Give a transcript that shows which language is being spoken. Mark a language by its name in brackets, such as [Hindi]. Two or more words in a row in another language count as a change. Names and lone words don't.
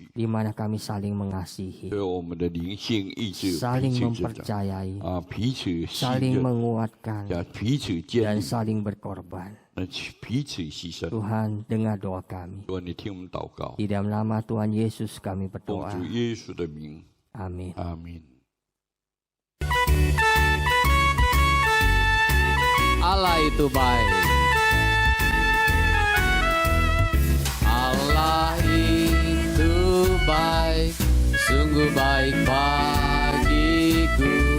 [Indonesian] Di mana kami saling mengasihi. [Chinese] 所以我们的灵性意志彼 [Indonesian] Saling [Chinese] 此成长 [Indonesian] mempercayai. [Chinese] 彼此信 [Indonesian] Saling [Chinese] 任， [Indonesian] menguatkan. [Chinese] 彼此建 [Indonesian] Dan [Chinese] 立， [Indonesian] saling berkorban. [Chinese] 彼此牺牲。 [Indonesian] Tuhan, dengar doa kami. [Chinese] 主啊，你听我们祷告， [Indonesian] Di dalam nama Tuhan Yesus kami [Chinese] 奉 [Indonesian] berdoa. [Chinese] 主耶稣的名， [Indonesian] Amin. [Chinese] 阿门。 [Indonesian] Allah itu baik. Allah itu baik, sungguh baik bagiku.